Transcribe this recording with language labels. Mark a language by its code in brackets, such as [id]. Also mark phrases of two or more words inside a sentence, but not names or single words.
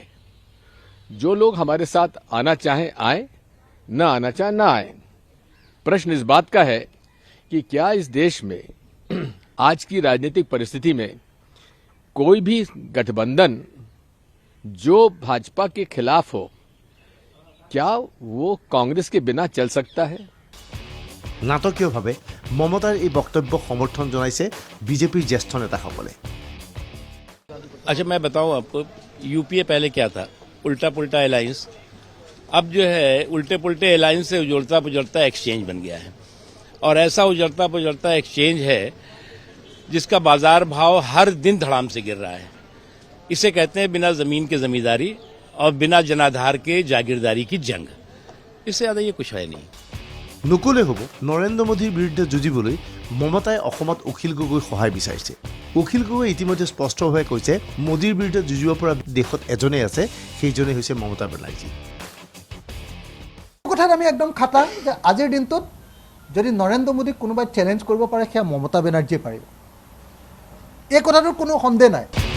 [hi] जो लोग हमारे साथ आना चाहें आए, न आना चाहें न आए। प्रश्न इस बात का है कि क्या इस देश में आज की राजनीतिक परिस्थिति में कोई भी गठबंधन जो भाजपा के खिलाफ हो, क्या वो कांग्रेस के बिना चल सकता है? [as] নাটকীয়ভাৱে মমতাৰ এই বক্তব্যক সমৰ্থন জনাইছে বিজেপিৰ জ্যেষ্ঠ নেতাসকলে। [hi] अच्छा मैं बताऊं आपको, यूपीए पहले क्या था? उल्टा पुल्टा अलायंस। अब जो है उल्टे पुल्टे अलायंस से उजड़ता पुजड़ता एक्सचेंज बन गया है, और ऐसा उजड़ता पुजड़ता एक्सचेंज है जिसका बाजार भाव हर दिन धड़ाम से गिर रहा है। इसे कहते हैं बिना जमीन के जमींदारी और बिना जनाधार के जागीरदारी की जंग। इससे ज्यादा ये कुछ है नहीं। [as] নুকুলে হ'ব নৰেন্দ্ৰ মোদীৰ বিৰুদ্ধে যুঁজিবলৈ মমতাই অসমত অখিল গগৈৰ সহায় বিচাৰিছে। অখিল গগৈ ইতিমধ্যে স্পষ্টভাৱে কৈছে মোদীৰ বিৰুদ্ধে যুঁজিব পৰা দেশত এজনেই আছে, সেইজনেই হৈছে মমতা বেনাৰ্জী। কথাত আমি একদম খাটাং যে আজিৰ দিনটোত যদি নৰেন্দ্ৰ মোদীক কোনোবাই চেলেঞ্জ কৰিব পাৰে সেয়া মমতা বেনাৰ্জীয়ে পাৰিব, এই কথাটোৰ কোনো সন্দেহ নাই।